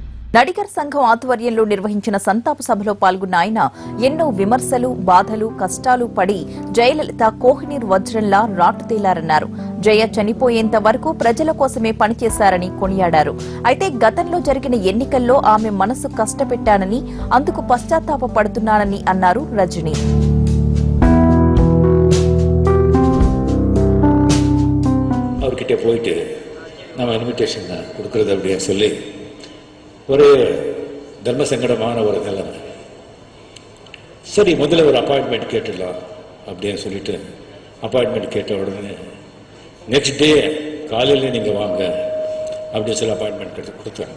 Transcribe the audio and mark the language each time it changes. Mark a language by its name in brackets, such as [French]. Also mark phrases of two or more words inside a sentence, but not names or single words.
[Telugu] నడిగర్ సంఘం ఆధ్వర్యంలో నిర్వహించిన సంతాప సభలో పాల్గొన్న ఆయన ఎన్నో విమర్శలు, బాధలు, కష్టాలు పడి జయలలిత కోహినూర్ వజ్రంలా రాటుతేలారన్నారు. జయ చనిపోయేంత వరకు ప్రజల కోసమే పనిచేశారని కొనియాడారు. అయితే గతంలో జరిగిన ఎన్నికల్లో ఆమె మనసు కష్టపెట్టానని, అందుకు పశ్చాత్తాపపడుతున్నానని అన్నారు రజనీ. [Tamil] அவர்கிட்ட போயிட்டு நம்ம இன்விடேஷன் கொடுக்கறது அப்படின்னு சொல்லி ஒரு தர்ம சங்கடமான ஒரு நிலைமை. சரி, முதல்ல ஒரு அப்பாயின்மெண்ட் கேட்டுடலாம் அப்படின்னு சொல்லிட்டு அப்பாயின்மெண்ட் கேட்ட உடனே [English] next day [Tamil] காலையில் நீங்கள் வாங்க அப்படின்னு சொல்லி அப்பாயின்மெண்ட் கொடுத்தாங்க.